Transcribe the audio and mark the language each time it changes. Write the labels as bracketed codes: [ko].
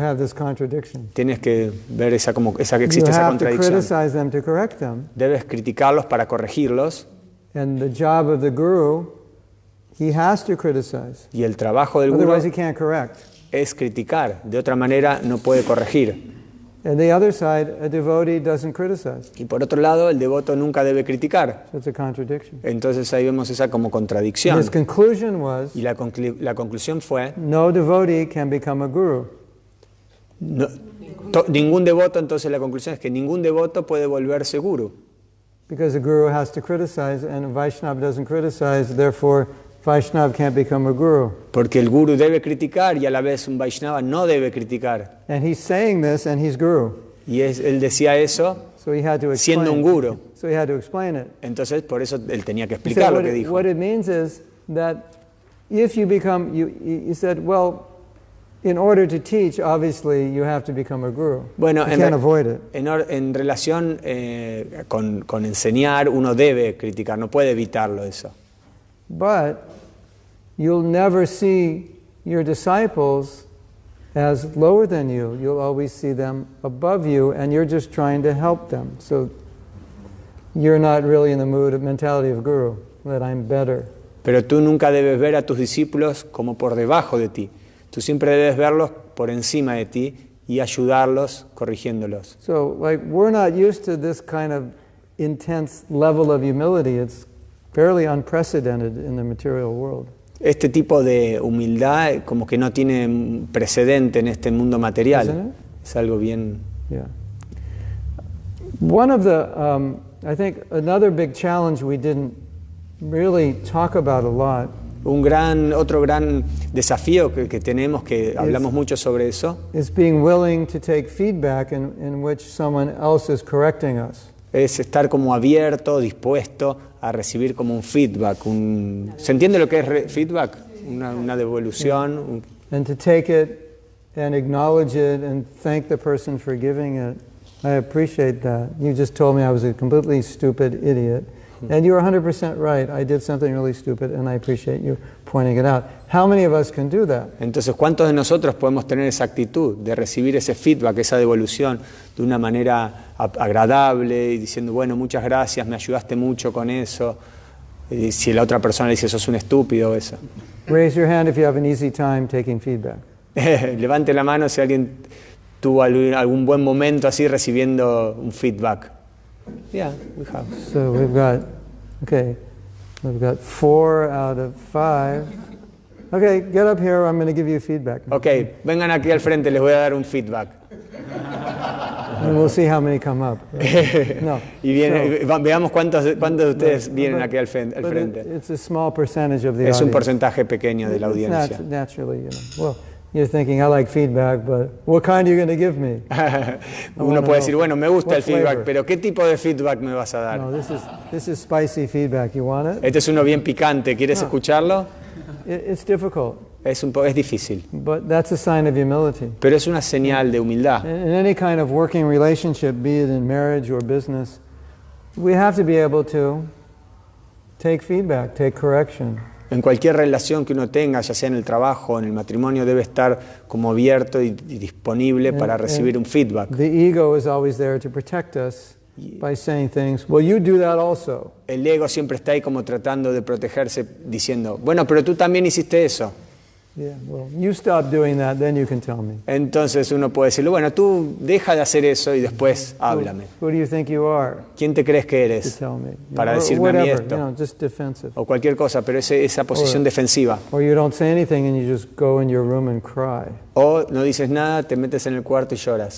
[en] have this contradiction. [es] Tienes que ver que [en] You [es] existe esa [en] have to [es] contradicción. [en] criticize them to correct them. [es] Debes criticarlos para corregirlos [en] And the job of the guru, he has to criticize. [es] y el trabajo del gurú [en] Otherwise he can't correct. [es] es criticar. De otra manera no puede corregir. [en] And the other side, a devotee doesn't criticize. [es] Y por otro lado, el devoto nunca debe criticar. [en] So it's a contradiction. [es] Entonces ahí vemos esa como [en] And [es] contradicción. [en] his conclusion was, [es] Y la conclusión fue, [en] no devotee can become a guru. [es] No, ningún devoto, entonces la conclusión es que ningún devoto puede volverse guru. [en] Because the guru has to criticize, and a Vaishnava doesn't criticize, therefore Vaishnava can't become a guru. [es] Porque el guru debe criticar y a la vez un Vaishnava no debe criticar. [en] And he's saying this, and he's guru. [es] Y él decía eso [en] So he had to explain. [es] siendo un guru. [en] So he had to explain it. [es] Entonces por eso él tenía que [en] He [es] explicar lo que dijo. [en] what it means is that if you become, you said, well, in order to teach, obviously you have to become a guru. [es] Bueno, [en] you can't avoid it. [es] en relación con enseñar, uno debe criticar, no puede evitarlo eso. [en] But you'll never see your disciples as lower than you. You'll always see them above you, and you're just trying to help them. So you're not really in the mentality of guru, that I'm better. [es] Pero tú nunca debes ver a tus discípulos como por debajo de ti. Tú siempre debes verlos por encima de ti y ayudarlos corrigiéndolos. [en] So, we're not used to this kind of intense level of humility. It's fairly unprecedented in the material world. [es] Este tipo de humildad como que no tiene precedente en este mundo material. [en] Isn't it? [es] Es algo bien... [en] Yeah. One of the, I think another big challenge we didn't really talk about a lot [es] Otro gran desafío que tenemos, que hablamos mucho sobre eso, is being willing to take feedback in which someone else is correcting us. es estar como abierto, dispuesto a recibir como un feedback. ¿Se entiende lo que es feedback? Una devolución. [en] And to take it and acknowledge it and thank the person for giving it. I appreciate that. You just told me I was a completely stupid idiot. And you're 100% right. I did something really stupid and I appreciate you pointing it out. How many of us can do that? [es] Entonces, ¿cuántos de nosotros podemos tener esa actitud de recibir ese feedback, esa devolución de una manera agradable y diciendo, bueno, muchas gracias, me ayudaste mucho con eso? Y si la otra persona le dice, sos un estúpido, eso. [en] Raise your hand if you have an easy time taking feedback. [es] Levante la mano si alguien tuvo algún buen momento así recibiendo un feedback. [en] Yeah, we have. So we've got 4 out of 5. Okay, get up here, I'm going to give you feedback. [es] Ok, vengan aquí al frente, les voy a dar un feedback. [en] And we'll see how many come up. No. [es] Y veamos cuántos de ustedes vienen aquí al frente. [en] It's a small percentage of the [es] Es un [en] audience. [es] porcentaje pequeño de la [en] It's [es] audiencia. [en] naturally, well, you're thinking, I like feedback, but what kind are you going to give me? [es] Uno puede decir, bueno, me gusta [en] What [es] el feedback, pero ¿qué tipo de feedback me vas a dar? [en] No, this is spicy feedback. You want it? [es] Este es uno bien picante, ¿quieres escucharlo? [en] It's difficult, [es] Es difícil, [en] but that's a sign of humility. [es] pero es una señal de humildad. [en] In any kind of working relationship, be it in marriage or business, we have to be able to take feedback, take correction. [es] En cualquier relación que uno tenga, ya sea en el trabajo o en el matrimonio, debe estar como abierto y disponible para recibir un feedback. [en] The ego is always there to protect us by saying things, well, you do that also. [es] El ego siempre está ahí como tratando de protegerse, diciendo, bueno, pero tú también hiciste eso. [en] Yeah, well, you stop doing that, then you can tell me. [es] Entonces uno puede decirle, bueno, tú deja de hacer eso y después háblame. [en] Who do you think you are [es] ¿Quién te crees que [en] to [es] eres [en] tell me? [es] para [en] Or [es] decirme a mí [en] whatever, [es] esto? [en] just defensive. [es] O cualquier cosa, pero esa posición defensiva. [en] Or you don't say anything and you just go in your room and cry. [es] O no dices nada, te metes en el cuarto y lloras.